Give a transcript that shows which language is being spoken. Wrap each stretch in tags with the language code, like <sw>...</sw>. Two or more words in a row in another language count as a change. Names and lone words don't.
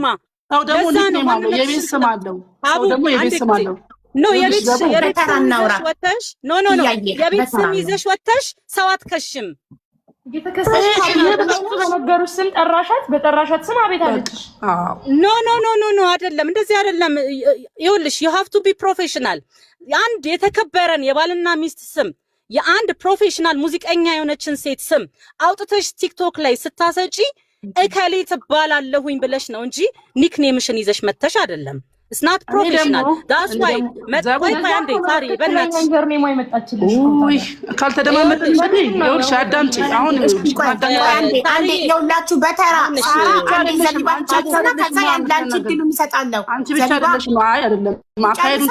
<am>አው ደግሞ ኒክኔም አለው የቤት ስም አለው። አው ደግሞ የቤት ስም አለው። ኖ የቤት ስም ወተሽ ኖ የቤት ስም ይዘሽ ወተሽ ሰው አትከሽም። በነገሩሽ ስም ጠራሻት፣ በጠራሻት ስም አቤት አለችሽ። ኖ አይደለም፣ እንደዚህ አይደለም። ይኸውልሽ</am> <en>you have to be professional።</en> <am>አንድ የተከበረን የባልና ሚስት ስም የአንድ ፕሮፌሽናል ሙዚቀኛ የሆነችን ሴት ስም አውጥተሽ ቲክቶክ ላይ ስታሰጪ እከሌ ትባላለሁኝ ብለሽ ነው እንጂ ኒክኔምሽን ይዘሽ መተሽ አይደለም።</am> <en>it's not professional that's why</en> <am>ቆይ አንዴ ሳሪ በእናትሽ ውይ ካልተደማመጥን እንግዲህ ይኸውልሽ አዳምጪ አሁን አንዴ ይኸውላችሁ በተራ አንዴ ዘግባችሁና ከዛ ያንዳንቺ ድሉ እንሰጣለሁ አንቺ ብቻ አይደለሽ ነው አይ አይደለም ማካሄዱን</am>